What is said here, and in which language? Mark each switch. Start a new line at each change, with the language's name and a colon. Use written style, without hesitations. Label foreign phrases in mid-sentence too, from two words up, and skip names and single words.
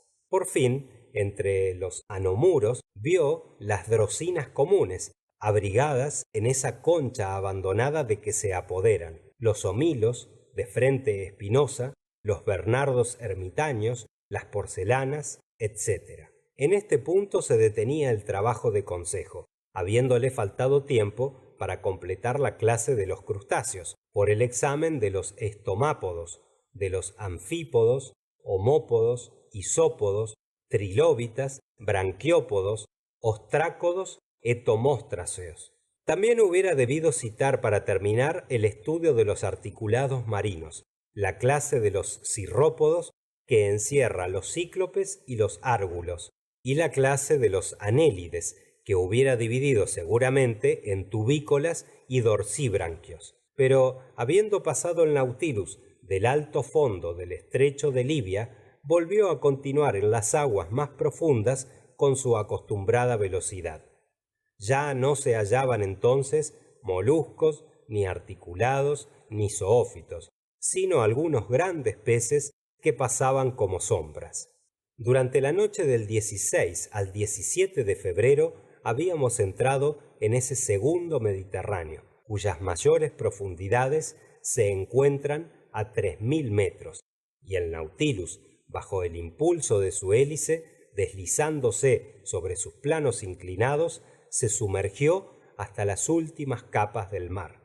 Spanish: Por fin, entre los anomuros vio las drosinas comunes, abrigadas en esa concha abandonada de que se apoderan, los homilos, de frente espinosa, los bernardos ermitaños, las porcelanas, etc. En este punto se detenía el trabajo de Consejo, habiéndole faltado tiempo para completar la clase de los crustáceos, por el examen de los estomápodos, de los anfípodos, homópodos, isópodos, trilóbitas, branquiópodos, ostrácodos, etomóstraceos. También hubiera debido citar para terminar el estudio de los articulados marinos, la clase de los cirrópodos que encierra los cíclopes y los árgulos, y la clase de los anélides, que hubiera dividido seguramente en tubícolas y dorsibranquios. Pero habiendo pasado el Nautilus del alto fondo del estrecho de Libia, volvió a continuar en las aguas más profundas con su acostumbrada velocidad. Ya no se hallaban entonces moluscos, ni articulados, ni zoófitos, sino algunos grandes peces que pasaban como sombras. Durante la noche del 16 al 17 de febrero habíamos entrado en ese segundo Mediterráneo, cuyas mayores profundidades se encuentran a 3000 metros, y el Nautilus, bajo el impulso de su hélice, deslizándose sobre sus planos inclinados, se sumergió hasta las últimas capas del mar.